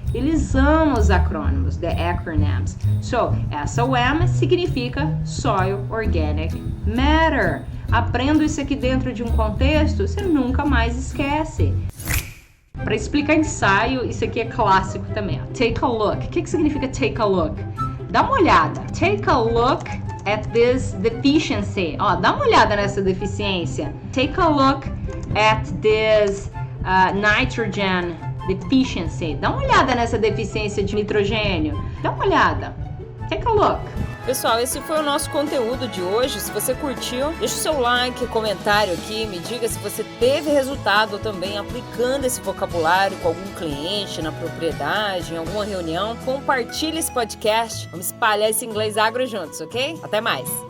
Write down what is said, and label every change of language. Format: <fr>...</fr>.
<pt>Eles amam os acrônimos,</pt> <en>the acronyms.</en> <pt>So, SOM significa Soil Organic Matter. Aprenda isso aqui dentro de um contexto, você nunca mais esquece. Para explicar ensaio, isso aqui é clássico também. Ó.</pt> <en>Take a look.</en> <pt>O que significa take a look? Dá uma olhada.</pt> <en>Take a look at this deficiency.</en> <pt>Ó, dá uma olhada nessa deficiência.</pt> <en>Take a look at this nitrogen deficiency.</en> <pt>Dá uma olhada nessa deficiência de nitrogênio. Dá uma olhada.</pt> <en>Take a look.</en> <pt>Pessoal, esse foi o nosso conteúdo de hoje. Se você curtiu, deixa o seu like, comentário aqui, me diga se você teve resultado também aplicando esse vocabulário com algum cliente na propriedade, em alguma reunião. Compartilhe esse podcast, vamos espalhar esse inglês agro juntos, ok? Até mais!</pt>